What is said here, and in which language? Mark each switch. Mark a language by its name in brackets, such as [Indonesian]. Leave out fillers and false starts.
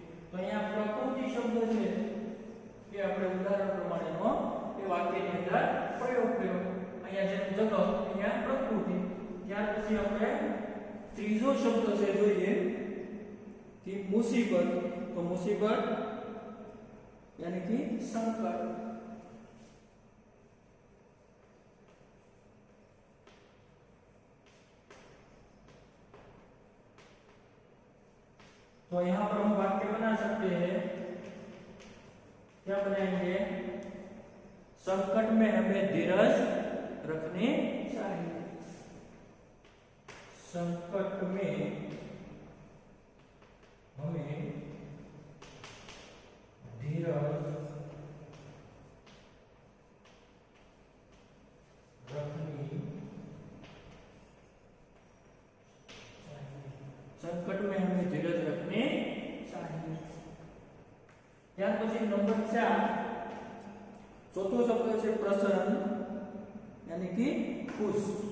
[Hindi] तो यहाँ प्रकृति शब्द है कि [Gujarati] આપણે ઉદાહરણ પ્રમાણેનો એ વાક્યની અંદર પ્રયોગ કર્યો. અહીંયા જેમ જગત અહીંયા પ્રકૃતિ. ત્યાર પછી આપણે ત્રીજો શબ્દ છે જોઈએ કે મુસીબત. તો મુસીબત यानी कि संकट. [Hindi] तो यहां पर हम वाक्य बना सकते हैं. क्या बनाएंगे? संकट में हमें धीरज रखनी चाहिए. संकट में हमें धीरज रखनी चाहिए. संकट में हमें धीरज रखनी चाहिए. [Gujarati] ત્યાર પછી નંબર 4 ચોથો શબ્દ છે પ્રસન્ન [Hindi] यानी कि खुश.